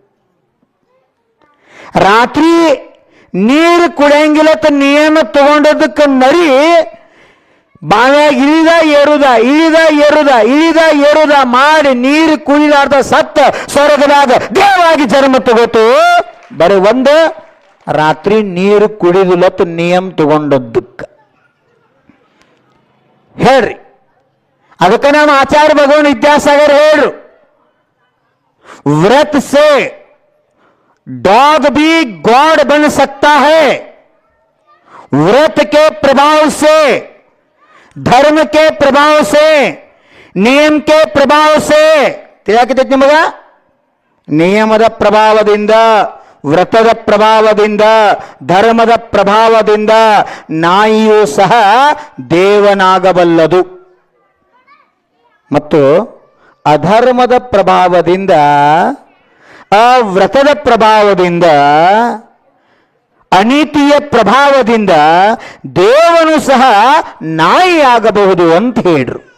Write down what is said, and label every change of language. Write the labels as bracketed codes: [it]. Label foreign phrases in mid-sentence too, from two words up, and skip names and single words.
[kn] ರಾತ್ರಿ ನೀರು ಕುಡಿಯಂಗಿಲ್ಲತ್ತ ನಿಯಮ ತಗೊಂಡದಕ್ಕೆ ನರಿ ಬಾವ್ಯಾಗ ಇಳಿದ ಮಾಡಿ ನೀರು ಕುಡಿಲಾರ್ದ ಸತ್ತ ಸ್ವರ್ಗದಾಗ ದೇವಾಗಿ ಜನ್ಮ ತಗೋತು. ಬರೀ ಒಂದು ರಾತ್ರಿ ನೀರು ಕುಡಿದಿಲ್ಲತ್ತ ನಿಯಮ ತಗೊಂಡದ್ದಕ್ಕೆ ಹೇಳ್ರಿ. ಅದಕ್ಕೆ ನಮ್ಮ ಆಚಾರ್ಯ ಭಗವಾನ್ ವಿದ್ಯಾಸಾಗರ್ ಹೇಳ್ರು, [hi] व्रत से डॉग भी गॉड बन सकता है, व्रत के प्रभाव से, धर्म के प्रभाव से, नियम के प्रभाव से. [kn] ತಿಳಿಯಾಕೈತಿ ನಿಮಗ? ನಿಯಮದ ಪ್ರಭಾವದಿಂದ, ವ್ರತದ ಪ್ರಭಾವದಿಂದ, ಧರ್ಮದ ಪ್ರಭಾವದಿಂದ ನಾಯಿಯೂ ಸಹ ದೇವನಾಗಬಲ್ಲದು. ಮತ್ತು ಅಧರ್ಮದ ಪ್ರಭಾವದಿಂದ, ವ್ರತದ ಪ್ರಭಾವದಿಂದ, ಅನೀತಿಯ ಪ್ರಭಾವದಿಂದ ದೇವನು ಸಹ ನಾಯಿ ಆಗಬಹುದು ಅಂತ ಹೇಳ್ರು.